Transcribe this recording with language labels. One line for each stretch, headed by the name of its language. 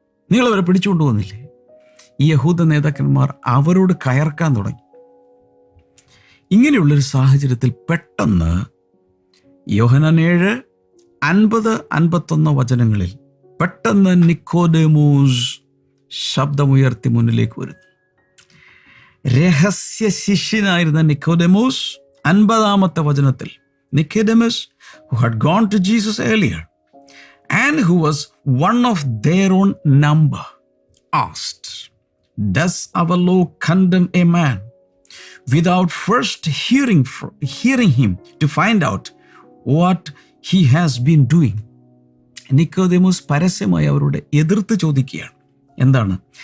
Malayalam: നിങ്ങളവരെ പിടിച്ചുകൊണ്ട് വന്നില്ലേ? ഈ യഹൂദ നേതാക്കന്മാർ അവരോട് കയർക്കാൻ തുടങ്ങി. ഇങ്ങനെയുള്ളൊരു സാഹചര്യത്തിൽ പെട്ടെന്ന് യോഹന്നാൻ 7:50-51 വചനങ്ങളിൽ പെട്ടെന്ന് നിക്കോദേമോസ് ശബ്ദമുയർത്തി മുന്നിലേക്ക് വരുന്നു. രഹസ്യ ശിഷ്യനായിരുന്ന നിക്കോദേമോസ് 50-ാമത്തെ വചനത്തിൽ,
English: Nicodemus, who had gone to Jesus earlier and who was one of their own number, asked, "Does our law condemn a man without first hearing him to find out what he has been doing?"
Malayalam: Nicodemus പരസ്യമായി അവരോട് എതിർത്ത് ചോദിക്കുകയാണ്. എന്താണ്?